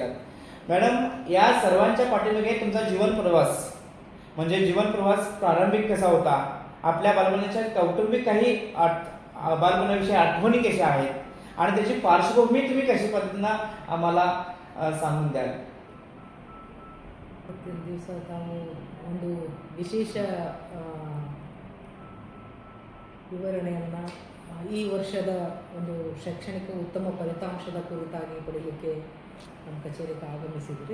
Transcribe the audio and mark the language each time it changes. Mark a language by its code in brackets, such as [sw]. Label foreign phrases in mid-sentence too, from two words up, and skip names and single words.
[mr] मॅडम, या सर्वांच्या पाठीमागे तुमचा जीवन प्रवास प्रारंभिक कसा होता? आपल्या बालपणाच्या कौटुंबिक काही बालपणाविषयी आठवणी कशा आहेत आणि त्याची पार्श्वभूमी तुम्ही कशा पद्धतीनं आम्हाला सांगून द्याल? [kn] ದಿವಸ ತಾವು ಒಂದು ವಿಶೇಷ ವಿವರಣೆಯನ್ನು ಈ ವರ್ಷದ ಒಂದು ಶೈಕ್ಷಣಿಕ ಉತ್ತಮ ಫಲಿತಾಂಶದ ಕುರಿತಾಗಿ ಪಡೆಯಲಿಕ್ಕೆ ನಮ್ಮ ಕಚೇರಿಗೆ ಆಗಮಿಸಿದ್ರಿ.